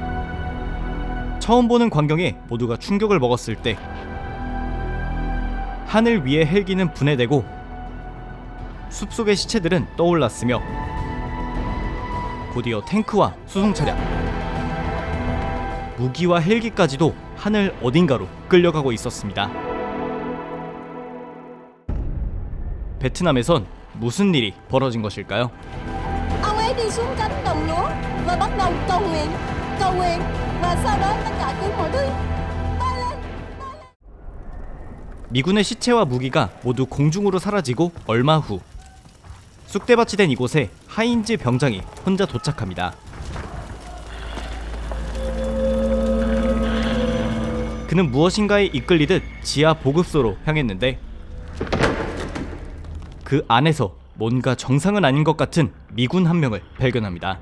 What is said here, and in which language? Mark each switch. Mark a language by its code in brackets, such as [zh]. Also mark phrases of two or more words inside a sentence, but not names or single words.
[ko] 처음 보는 광경에 모두가 충격을 먹었을 때 하늘 위의 헬기는 분해되고 숲속의 시체들은 떠올랐으며 곧이어 탱크와 수송차량, 무기와 헬기까지도 하늘 어딘가로 끌려가고 있었습니다. 베트남에선 무슨 일이 벌어진 것일까요? [vi] Ông ấy đi xuống cánh đồng lúa và bắt đầu cầu nguyện và sau đó tất cả cứ mọi thứ bay lên. [ko] 미군의 시체와 무기가 모두 공중으로 사라지고 얼마 후 쑥대밭이 된 이곳에 하인즈 병장이 혼자 도착합니다. 그는 무엇인가에 이끌리듯 지하 보급소로 향했는데 그 안에서 뭔가 정상은 아닌 것 같은 미군 한 명을 발견합니다.